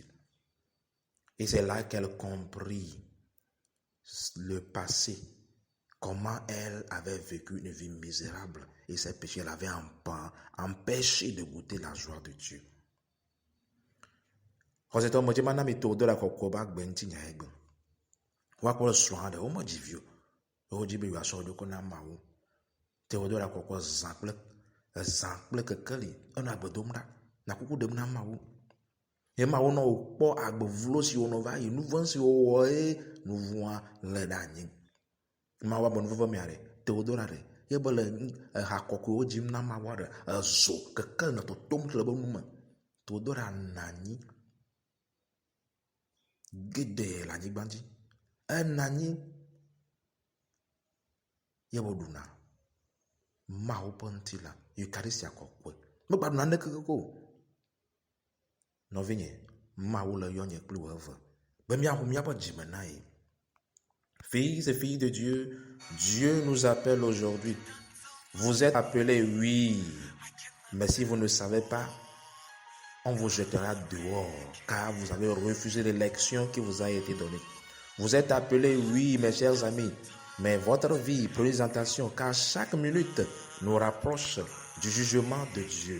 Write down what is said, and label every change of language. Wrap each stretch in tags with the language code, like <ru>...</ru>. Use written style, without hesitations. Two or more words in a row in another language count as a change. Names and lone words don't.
<fr>Et c'est là qu'elle comprit le passé, comment elle avait vécu une vie misérable et ses péchés l'avaient empêché de goûter la joie de Dieu.</fr> <ee>Théodora kɔkɔ zã kple kekeli enɔ agbe dom ɖa na kuku ɖem na Mawu. Ye Mawu nɔ wòkpɔ agbe vlo si wònɔ va yi, nu vɔ̃ si wòwɔ ye nu vɔ̃a lé ɖe anyi. Mawu abe nu veve mea ɖe Théodora ɖe ye be le ha kɔkɔewo dzim na Mawu ɖe ezo kekeli nɔ totom le be nu me. Théodora nɔ anyi geɖe le anyigba dzi. Enɔ anyi ye be ɖuna Mawu ƒe ŋutilã, Eucharistia kɔkɔe. Megbaɖuna ŋɖeke o. Nɔvinye, Mawu le yɔ nye kpli wò eve be míaƒo míaƒe dzime na ye.</ee> <fr>Fils et filles de Dieu, Dieu nous appelle aujourd'hui. Vous êtes appelés, oui, mais si vous ne savez pas, on vous jettera dehors, car vous avez refusé l'élection qui vous a été donnée. Vous êtes appelés, oui, mes chers amis, mais votre vie, prenez attention, car chaque minute nous rapproche du jugement de Dieu.</fr>